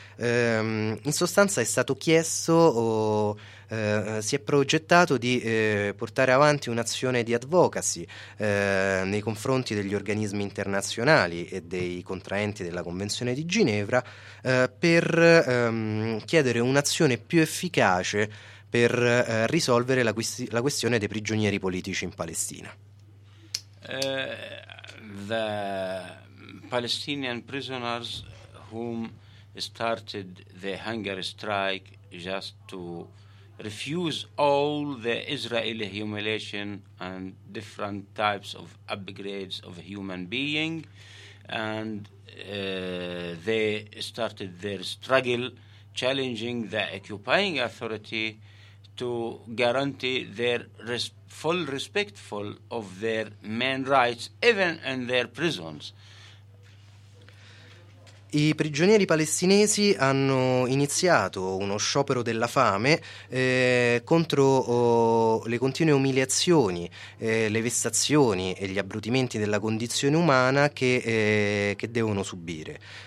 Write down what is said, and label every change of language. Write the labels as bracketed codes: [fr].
[it] In sostanza è stato chiesto si è progettato di portare avanti un'azione di advocacy nei confronti degli organismi internazionali e dei contraenti della Convenzione di Ginevra per chiedere un'azione più efficace per risolvere la questione dei prigionieri politici in Palestina. [en] The Palestinian prisoners whom started the hunger strike just to refuse all the Israeli humiliation and different types of upgrades of a human being, and they started their struggle challenging the occupying authority to guarantee their full respect of their main rights even in their prisons. [it] I prigionieri palestinesi hanno iniziato uno sciopero della fame contro le continue umiliazioni, le vessazioni e gli abbrutimenti della condizione umana che devono subire.